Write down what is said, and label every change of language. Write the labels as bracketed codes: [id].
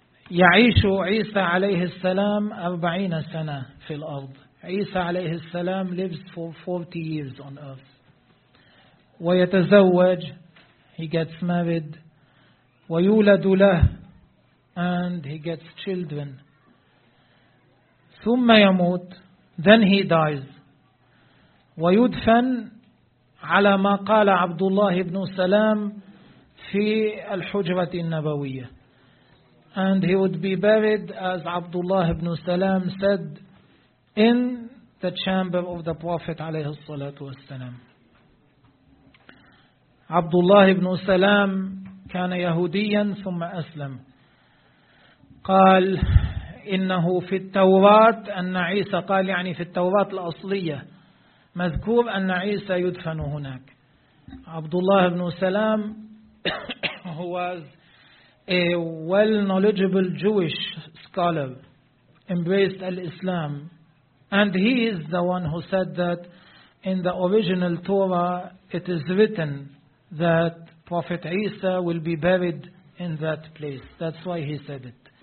[ar] يعيش عيسى عليه السلام 40 سنة في الأرض. [en] عيسى [ar] عليه السلام [en] lives for 40 years on earth. [ar] ويتزوج, [en] he gets married, [ar] ويولد له, [en] and he gets children. [ar] ثم يموت, [en] then he dies. [ar] ويدفن على ما قال عبد الله بن سلام في الحجرة النبوية. [en] And he would be buried, as Abdullah ibn Salam said, in the chamber of the Prophet alayhi salatu wasalam. [ar] Abdullah ibn Salam كان يهوديا ثم أسلم. قال إنه في التوراة أن عيسى, قال يعني في التوراة الأصلية مذكور أن عيسى يدفن هناك. [en] Abdullah ibn Salam was a well-knowledgeable Jewish scholar, embraced al-Islam, and he is the one who said that in the original Torah it is written that Prophet Isa will be buried in that place. That's why he said it.